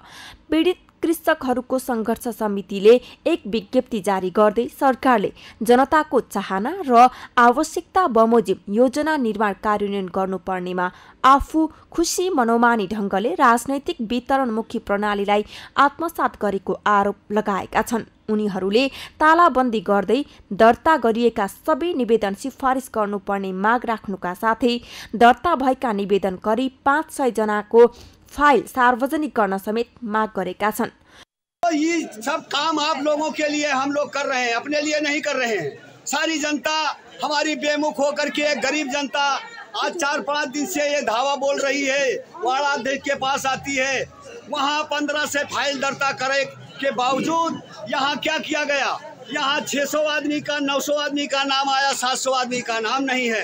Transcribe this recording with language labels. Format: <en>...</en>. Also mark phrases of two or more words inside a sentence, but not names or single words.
<ne>पीडित कृषकहरूको सङ्घर्ष समितिले एक विज्ञप्ति जारी गर्दै सरकारले जनताको चाहना र आवश्यकता बमोजिम योजना निर्माण कार्यान्वयन गर्नुपर्नेमा आफू खुसी मनोमानी ढङ्गले राजनैतिक वितरणमुखी प्रणालीलाई आत्मसात गरेको आरोप लगाएका छन्। उनीहरूले तालाबन्दी गर्दै दर्ता गरिएका सबै निवेदन सिफारिस गर्नुपर्ने माग राख्नुका साथै दर्ता भएका निवेदन करिब 500 जनाको फाइल सार्वजनिक गर्न समेत माग गरेका छन्।</ne> <hi>ये सब काम आप लोगों के लिए हम लोग कर रहे हैं, अपने लिए नहीं कर रहे हैं। सारी जनता हमारी बेमुख होकर के, गरीब जनता आज 4-5 दिन से ये धावा बोल रही है, वार्ड अध्यक्ष के पास आती है, वहाँ 15 से फाइल दर्ता करे के बावजूद यहाँ क्या किया गया, यहाँ 600 आदमी का 900 आदमी का नाम आया, 700 आदमी का नाम नहीं है।</hi>